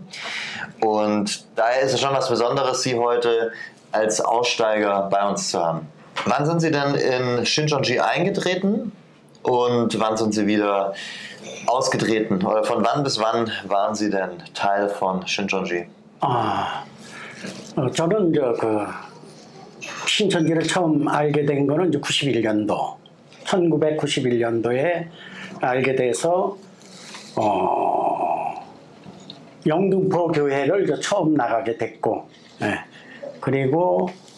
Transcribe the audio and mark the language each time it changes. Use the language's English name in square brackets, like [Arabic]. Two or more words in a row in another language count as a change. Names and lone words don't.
[German] Und daher ist es schon was Besonderes, Sie heute als Aussteiger bei uns zu haben. Wann sind Sie denn in Shincheonji eingetreten und wann sind Sie wieder ausgetreten? Oder von wann bis wann waren Sie denn Teil von Shincheonji? [Korean] 저는 신천지를 처음 알게 된 거는 이제 91년도, 1991년도에 알게 돼서 영등포 교회를 이제 처음 나가게 됐고, 그리고